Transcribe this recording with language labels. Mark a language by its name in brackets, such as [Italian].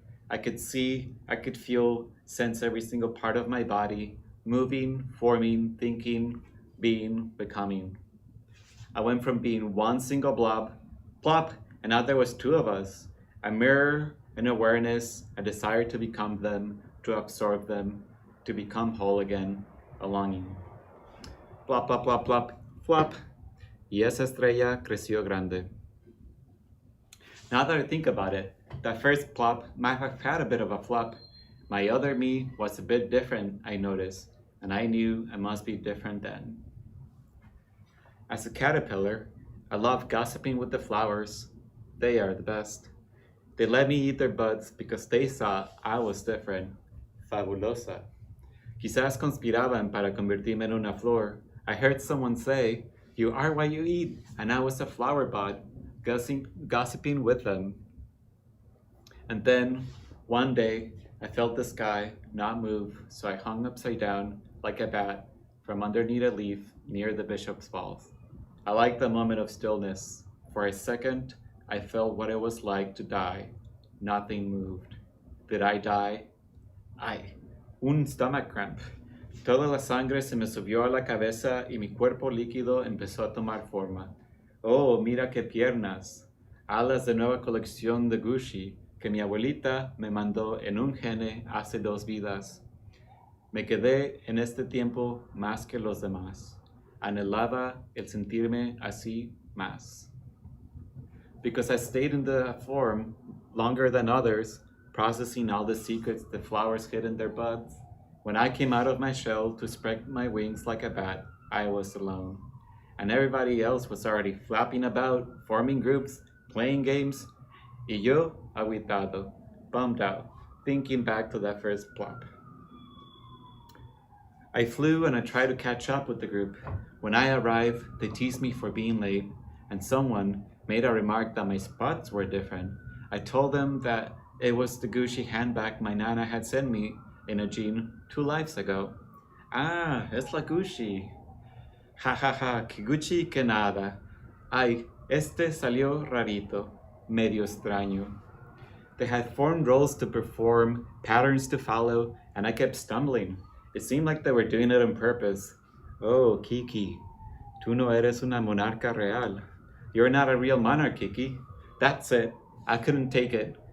[English] I could see, I could feel, sense every single part of my body, moving, forming, thinking, being, becoming. I went from being one single blob, plop, and now there was two of us, a mirror, an awareness, a desire to become them, to absorb them, to become whole again, a longing. Plop, plop, plop, plop, flop. [Spanish] Y esa estrella creció grande. [English] Now that I think about it, that first plop might have had a bit of a flop. My other me was a bit different, I noticed, and I knew I must be different then. As a caterpillar, I love gossiping with the flowers. They are the best. They let me eat their buds because they saw I was different. [Spanish] Fabulosa. Quizás conspiraban para convertirme en una flor. [English] I heard someone say, "You are what you eat," and I was a flower bud, gossiping with them. And then, one day, I felt the sky not move, so I hung upside down, like a bat, from underneath a leaf near the Bishop's Falls. I liked the moment of stillness. For a second, I felt what it was like to die. Nothing moved. Did I die? [Spanish] Ay, un [English] stomach cramp. [Spanish] Toda la sangre se me subió a la cabeza y mi cuerpo líquido empezó a tomar forma. Oh, mira qué piernas. Alas de nueva colección de Gucci que mi abuelita me mandó en un gene hace 2 vidas. Me quedé en este tiempo más que los demás. anhelaba el sentirme así más. [English] Because I stayed in the form longer than others, processing all the secrets the flowers hid in their buds, when I came out of my shell to spread my wings like a bat, I was alone. And everybody else was already flapping about, forming groups, playing games, [Spanish] y yo, aguitado, [English] bummed out, thinking back to that first plop. I flew and I tried to catch up with the group. When I arrived, they teased me for being late, and someone made a remark that my spots were different. I told them that it was the Gucci handbag my nana had sent me in a jean 2 lives ago. [Spanish] Ah, es la Gucci. Ja ja ja, que Gucci que nada. Ay, este salió rarito, medio extraño. [English] They had formed roles to perform, patterns to follow, and I kept stumbling. It seemed like they were doing it on purpose. [Spanish] Oh, Kiki, tú no eres una monarca real. [English] You're not a real monarch, Kiki. That's it. I couldn't take it.